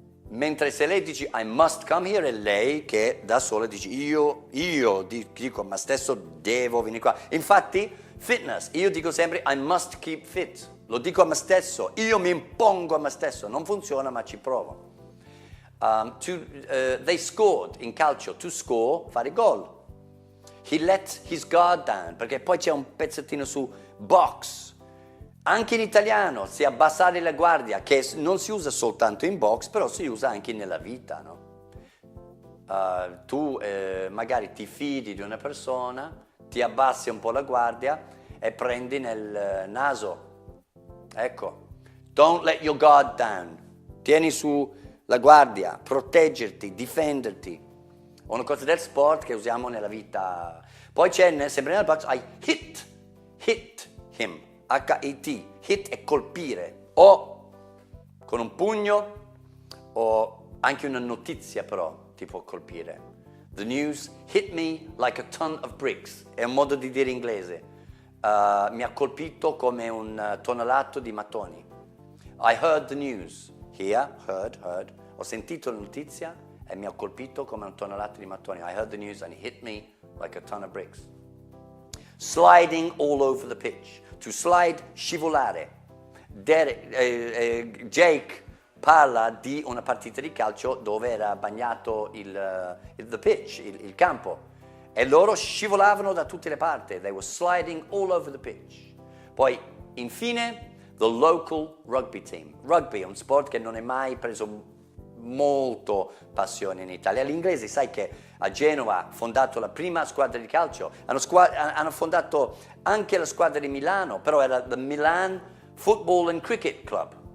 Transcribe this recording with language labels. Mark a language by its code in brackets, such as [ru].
[it] Mentre se lei dice [en] I must come here, [it] è lei che da sola dice io dico a me stesso devo venire qua. Infatti, fitness, io dico sempre [en] I must keep fit. [it] Lo dico a me stesso, io mi impongo a me stesso. Non funziona, ma ci provo. [en] They scored in calcio, to score, [it] fare gol. [en] He let his guard down, [it] perché poi c'è un pezzettino su box. Anche in italiano, si abbassare la guardia, che non si usa soltanto in box, però si usa anche nella vita, no? Tu magari ti fidi di una persona, ti abbassi un po' la guardia e prendi nel naso. [en] Ecco, don't let your guard down. [it] Tieni su la guardia, proteggerti, difenderti. Una cosa del sport che usiamo nella vita. Poi c'è, sempre nel box, [en] I hit him. [it] H-I-T, hit è colpire, o con un pugno o anche una notizia però ti può colpire. [en] The news hit me like a ton of bricks, [it] è un modo di dire inglese, mi ha colpito come un tonnellata di mattoni. [en] I heard the news, heard, [it] ho sentito la notizia e mi ha colpito come un tonnellata di mattoni. [en] I heard the news and it hit me like a ton of bricks. Sliding all over the pitch. To slide, scivolare. [it] Jake parla di una partita di calcio dove era bagnato the pitch, il campo, e loro scivolavano da tutte le parti. [en] They were sliding all over the pitch. [it] Poi, infine, [en] the local rugby team. [it] Rugby è un sport che non è mai preso molto passione in Italia. Gli inglesi, sai che a Genova ha fondato la prima squadra di calcio, hanno fondato anche la squadra di Milano, però era the Milan Football and Cricket Club.